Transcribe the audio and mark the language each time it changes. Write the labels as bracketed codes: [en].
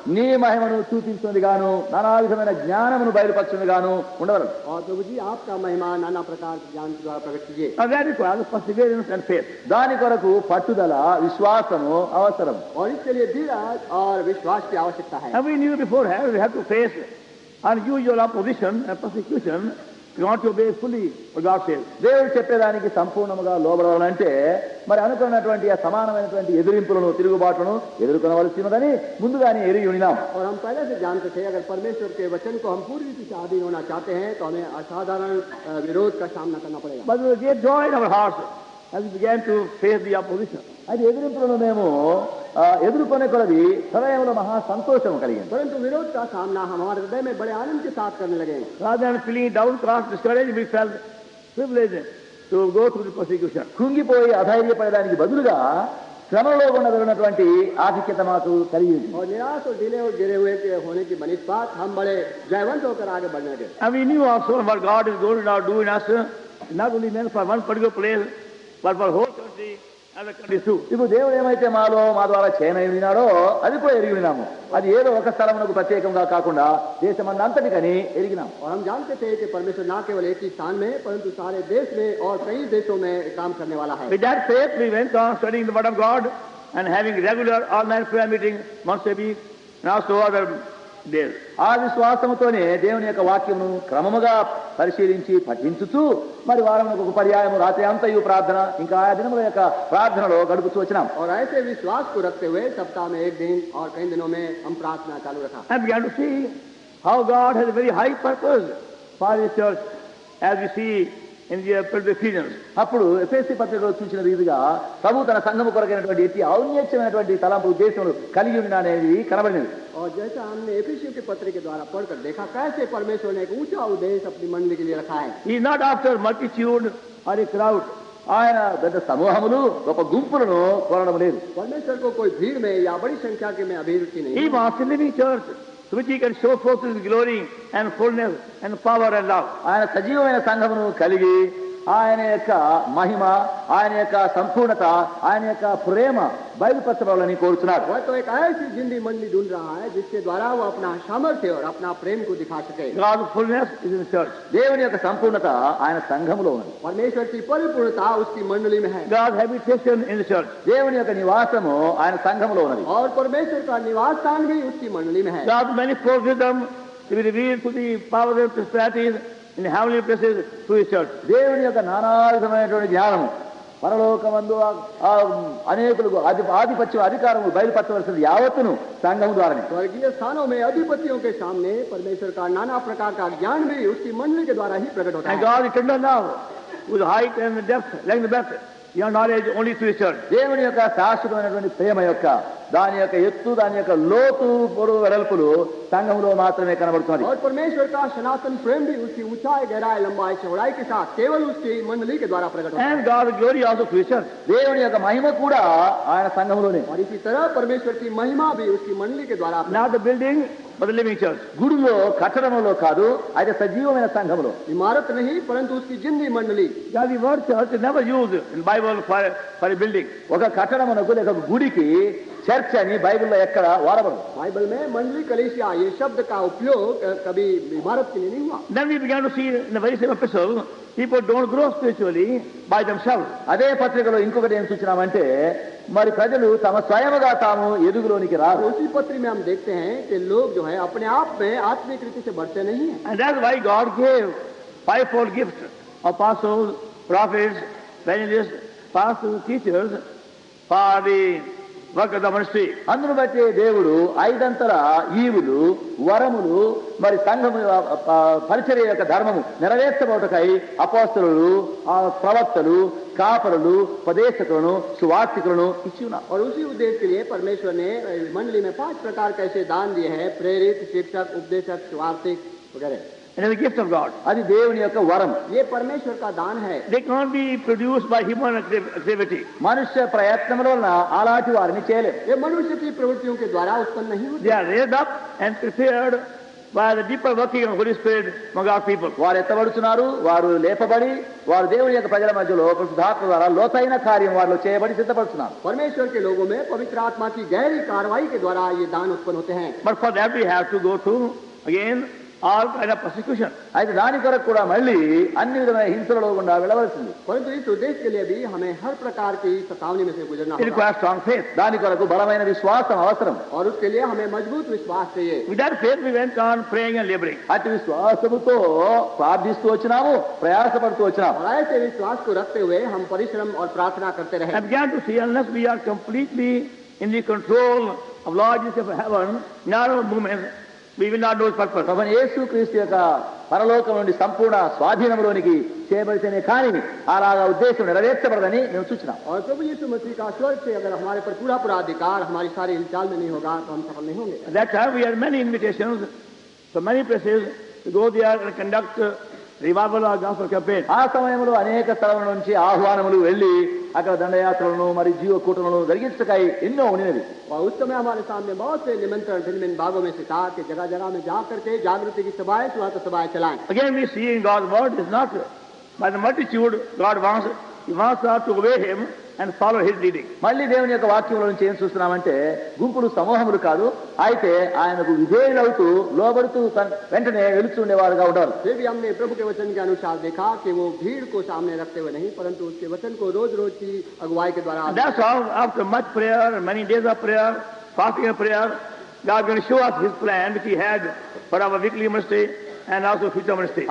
[te] నీ మహిమను చూపించున్నది గాను నానా విధమైన జ్ఞానమును బయలుపరచున్నది గాను ఉండవలను. [hi] और प्रभु जी आपका महिमा नाना प्रकार के ज्ञान के द्वारा प्रकट कीजिए. [en] Now that requires perseverance and faith. [te] దాని కొరకు పట్టుదల విశ్వాసము అవసరం. [hi] और इसके लिए धीरज और विश्वास की आवश्यकता है. [en] And we knew beforehand we have to face unusual opposition and persecution. We want to obey fully what God says. [te] దేవుడు చెప్పేదానికి సంపూర్ణముగా లోబడాలంటే మరి అనుకున్నటువంటి ఆ సమానమైనటువంటి ఎదిరింపులను తిరుగుబాటును ఎదుర్కొనవలసినదని ముందుగానే ఎరిగి ఉన్నాం. [hi] और हम पहले से जानते थे अगर परमेश्वर के वचन को हम पूरी रीति से अधीन होना चाहते हैं तो हमें असाधारण विरोध का सामना करना पड़ेगा. [en] But we get joy in our hearts as we began to face the opposition. [te] అది ఎదిరింపులను మేము ఎదుర్కొనే కొలది హృదయంలో మహా సంతోషం కలిగింది. [hi] परंतु विरोध का सामना हमारे हृदय में बड़े आनंद के साथ करने लगे. [en] Rather than feeling downcast, discouraged, we felt privileged to go through the persecution. [te] కృంగిపోయి అధైర్యపడడానికి బదులుగా శ్రమలో ఉన్నటువంటి ఆధిక్యత మాకు కలిగింది. [hi] और निराश और ढीले और गिरे हुए के होने की बनिस्बत हम बड़े जयवंत होकर आगे बढ़ने लगे. [en] And we knew also what God is going to now do in us, not only meant for one particular place, but for whole country and the country too. [te] ఇప్పుడు దేవుడు ఏమైతే మా ద్వారా చేయనైనాడో అది కూడా ఎరిగి ఉన్నాము. అది ఏదో ఒక స్థలమునకు ప్రత్యేకంగా కాకుండా దేశమందంతటికని ఎరిగినాం. [hi] और हम जानते थे कि परमेश्वर न केवल एक ही स्थान में परंतु सारे देश में और कई देशों में काम करने वाला है. [en] With that faith, we went on studying the word of God and having regular all-night prayer meetings once a week and also other days. [te] ఆ విశ్వాసముతోనే దేవుని యొక్క వాక్యమును క్రమముగా పరిశీలించి పఠించుతూ మరి వారమునకు ఒక పర్యాయము రాత్రి అంతయు ప్రార్థన ఇంకా ఆయా దినముల యొక్క ప్రార్థనలో గడుపుతూ వచ్చినాం. [hi] और ऐसे विश्वास को रखते हुए सप्ताह में एक दिन और कई दिनों में हम प्रार्थना चालू रखा. [en] And began to see how God has a very high purpose for His church, as we see in the Ephesians. [te] అప్పుడు ఎఫెసీ పత్రికలో చూసిన రీతిగా ప్రభు తన సంఘము కొరకైనటువంటి ఎట్టి ఔన్నత్యమైనటువంటి తలంపు ఉద్దేశములు కలిగి ఉన్న అనేది కనబడినది. [hi] और जैसा हमने एफिसियों के पत्र के द्वारा पढ़कर देखा कैसे परमेश्वर ने एक ऊंचा उद्देश्य अपनी मंडली के लिए रखा है. [en] He is not after multitude or a crowd. [te] ఆయన పెద్ద సమూహములు గొప్ప గుంపులను కోరడం లేదు. [hi] परमेश्वर को कोई भीड़ में या बड़ी संख्या के में अभिरुचि नहीं. [en] He wants a living church to which He can show forth His glory and fullness and power and love. [te] ఆయన సజీవమైన సంఘమును కలిగి ఆయన యొక్క మహిమ, ఆయన యొక్క సంపూర్ణత, ఆయన యొక్క ప్రేమ బయలుపరచబడాలని కోరుతున్నాడు. [hi] वह तो एक ऐसी जिंदगी मंडली ढूंढ रहा है जिसके द्वारा वो अपना सामर्थ्य और अपना प्रेम को दिखा सके. [en] God's fullness is in the church. [te] దేవుని యొక్క సంపూర్ణత ఆయన సంఘములో ఉంది. [hi] परमेश्वर की परिपूर्णता उसकी मंडली में है [en] God's habitation in the church. [te] దేవుని యొక్క నివాసము ఆయన సంఘములో ఉన్నది. [hi] और परमेश्वर का निवास स्थान भी उसकी मंडली में है. [en] God's manifold wisdom to be revealed to the powers and principalities in the heavenly places through His church. [te] దేవుని యొక్క నానావిధమైనటువంటి జ్ఞానము పరలోకమందు అనేకులకు ఆధిపత్యం అధికారము బయలుపరచవలసింది యావత్తును సంఘము ద్వారానే. [hi] स्वर्गीय स्थानों में अधिपतियों के सामने परमेश्वर का नाना प्रकार का ज्ञान भी उसकी मंडली के द्वारा ही प्रकट होता [en] And [hi] है. [en] God is tender now, with height and depth, length and breadth, your knowledge only through His church. [te] దేవుని యొక్క శాశ్వతమైనటువంటి ప్రేమ యొక్క దాని యొక్క ఎత్తు, దాని యొక్క లోతు, పొడవు, వెడల్పులు సంఘంలో మాత్రమే కనబడుతున్నది. [hi] और परमेश्वर का सनातन प्रेम भी उसकी ऊंचाई, गहराई, लंबाई, चौड़ाई के साथ केवल उसकी मंडली के द्वारा प्रकट होता है. [en] And God's glory also through His church. [te] దేవుని యొక్క మహిమ కూడా ఆయన సంఘంలోనే. [hi] और इसी तरह परमेश्वर की महिमा भी उसकी मंडली के द्वारा [en] Not the building, but the living church. [te] గుడిలో కట్టడంలో కాదు, అయితే సజీవమైన సంఘములో. [hi] इमारत नहीं परंतु उसकी जिंदगी मंडली. [en] God, the word church is never used in Bible for a building. [te] ఒక కట్టడమునకు లేక ఒక గుడికి చర్చ్ అని బైబిల్లో ఎక్కడ వాడబడదు. [hi] बाइबल में मंडली कलीसिया ये शब्द का उपयोग कभी इमारत के लिए नहीं हुआ. [en] Then we began to see in the very same epistle, people don't grow spiritually by themselves. [te] అదే పత్రికలో ఇంకొకటి ఏం సూచనామంటే మరి ప్రజలు తమ స్వయముగా తాము ఎదుగులోనికి రారు. [hi] उसी पत्री में हम देखते हैं कि लोग जो है अपने आप में आत्मिक रीति से बढ़ते नहीं हैं. [en] And that's why God gave fivefold gifts: apostles, prophets, evangelists, pastors, teachers, for the work of the ministry. [te] అందును బట్టి దేవుడు ఐదంతల ఈవులు, వరములు, మరి సంఘము పరిచర్య యొక్క ధర్మము నెరవేర్చబోటకై అపోస్తలులు, ప్రవక్తలు, కాపరులు, ఉపదేశకులను, సువార్తికులను ఇచ్చి ఉన్నారు. [hi] और उसी उद्देश्य के लिए परमेश्वर ने मंडली में 5 प्रकार के ऐसे दान दिए हैं: प्रेरित, शिक्षक, उपदेशक, स्वार्थिक वगैरह. [en] And it's a gift of God. [te] అది దేవుని యొక్క వరం. [hi] ये परमेश्वर का दान है. [en] They cannot be produced by human activity. [te] మనుష్య ప్రయత్నముల వలన అలాంటి వారిని చేయలేము. [hi] ये मनुष्य की प्रवृत्तियों के द्वारा उत्पन्न नहीं होते. [en] They are raised up and prepared by the deeper working of Holy Spirit among our people. [te] వారు ఎత్తబడుతున్నారు, వారు లేపబడి, వారు దేవుని యొక్క ప్రజల మధ్యలో పరిశుద్ధాత్మ ద్వారా లోతైన కార్యం వారిలో చేయబడి సిద్ధపడుతున్నారు. [hi] परमेश्वर के लोगों में पवित्र आत्मा की गहरी कार्रवाई के द्वारा ये दान उत्पन्न होते हैं. [en] But for that we have to go through again all kind of persecution. [te] అయితే దాని కొరకు కూడా మళ్ళీ అన్ని విధమైన హింసలలో గుండా వెళ్ళవలసింది. [hi] परंतु इस उद्देश्य के लिए भी हमें हर प्रकार की सतावनी में से गुजरना [en] It [hi] होगा. [en] requires strong faith. [te] దాని కొరకు బలమైన విశ్వాసం అవసరం. [hi] और उसके लिए हमें मजबूत विश्वास चाहिए. [en] With that faith we went on praying and laboring. [te] అటు విశ్వాసముతో ప్రార్థిస్తూ వచ్చినాము, ప్రయాసపడుతూ వచ్చినాము. [hi] और ऐसे विश्वास को रखते हुए हम परिश्रम और प्रार्थना करते रहे. [en] I began to see, unless we are completely in the control of Lord Jesus of heaven, in our own movements, we will not know His purpose. [te] ప్రభువైన యేసుక్రీస్తు యొక్క పరలోకం నుండి సంపూర్ణ స్వాధీనంలోనికి చేయబడితేనే కానీ అలాగా ఉద్దేశం నెరవేర్చబడదని మేము చూసినాం. [hi] और प्रभु यीशु मसीह का स्वर्ग से अगर हमारे पर पूरा पूरा अधिकार हमारी सारी हिलचाल में नहीं होगा तो हम सफल नहीं होंगे. [en] At that time we had many invitations from many places to go there and conduct revival or gospel campaign. [te] ఆ సమయంలో అనేక స్థలముల నుంచి ఆహ్వానములు వెళ్లి అక్కడ దండయాత్రలను మరి జీవ కూటములను జరిగించటకై ఎన్నో ఉన్నవి. [hi] और उस समय हमारे सामने बहुत से निमंत्रण भिन्न भिन्न भागों में से था कि जगह जगह में जा करके जागृति की सभाएं, स्वार्थ सभाएं चलाएं. [en] Again we see in God's word is not by the multitude God wants. He wants us to obey Him and follow His leading. [te] మళ్ళీ దేవుని యొక్క వాక్యంలో నుంచి ఏం చూస్తున్నామంటే గుంపులు సమూహములు కాదు, అయితే ఆయనకు విధేయులవుతూ లోబడుతూ వెంటనే వెలుచుండేవారుగా ఉండాలి. [hi] फिर भी हमने प्रभु के वचन के अनुसार देखा कि वो भीड़ को सामने रखते हुए नहीं परंतु उसके वचन को रोज रोज की अगुवाई के द्वारा. [en] And that's how after much prayer and many days of prayer, fasting and prayer, God is going to show us His plan which He had for our weekly ministry and also future ministry.